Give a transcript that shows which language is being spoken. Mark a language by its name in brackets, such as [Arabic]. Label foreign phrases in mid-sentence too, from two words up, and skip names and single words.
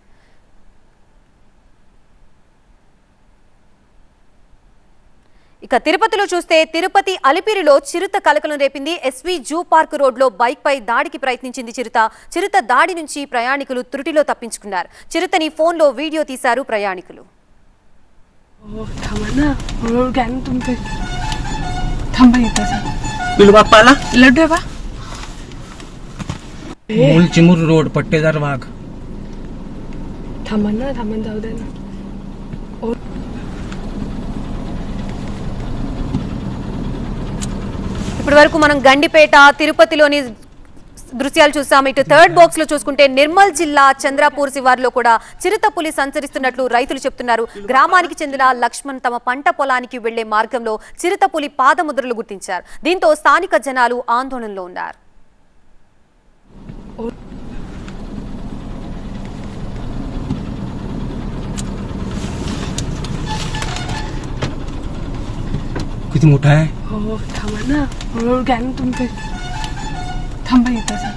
[Telugu] ఇక తిరుపతిలో చూస్తే తిరుపతి అలిపిరిలో చిరుత కలకలం రేపింది. ఎస్వి జూ పార్క్ రోడ్లో బైక్ పై దాడికి ప్రయత్నించింది చిరుత దాడి నుంచి ప్రయాణికులు త్రుటిలో తప్పించుకున్నారు. చిరుతని ఫోన్లో వీడియో తీశారు ప్రయాణికులు. [Marathi] रोड पट्टेदार वाघ [Telugu] ఇప్పటి వరకు మనం గండిపేట తిరుపతిలోని దృశ్యాలు చూసాం. ఇటు [English] third box [Telugu] లో చూసుకుంటే నిర్మల్ జిల్లా చంద్రాపూర్ శివార్లో కూడా చిరుతపులి సంచరిస్తున్నట్లు రైతులు చెప్తున్నారు. గ్రామానికి చెందిన లక్ష్మణ్ తమ పంట పొలానికి వెళ్లే మార్గంలో చిరుతపులి పాదముద్రలు గుర్తించారు. దీంతో స్థానిక జనాలు ఆందోళనలో ఉన్నారు. [Marathi] किती मोठा आहे. हो थांबा ना हळूहळू घ्या ना तुमचे. थांबा येतं सर.